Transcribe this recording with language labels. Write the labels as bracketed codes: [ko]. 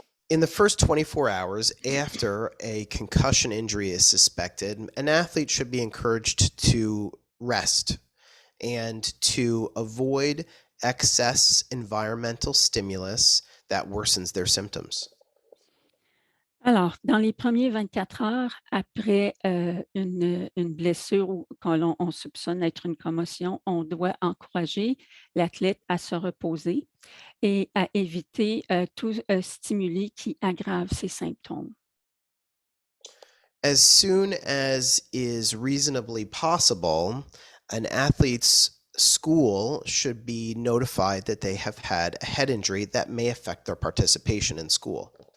[en] In the first 24 hours after a concussion injury is suspected, an athlete should be encouraged to rest and to avoid excess environmental stimulus that worsens their symptoms. [fr] Alors, dans les premiers 24 heures après une blessure ou qu'on on soupçonne être une commotion, on doit encourager l'athlète à se reposer et à éviter tout stimuli qui aggrave ses symptômes. [en] As soon as is reasonably possible, an athlete's school should be notified that they have had a head injury that may affect their participation in school.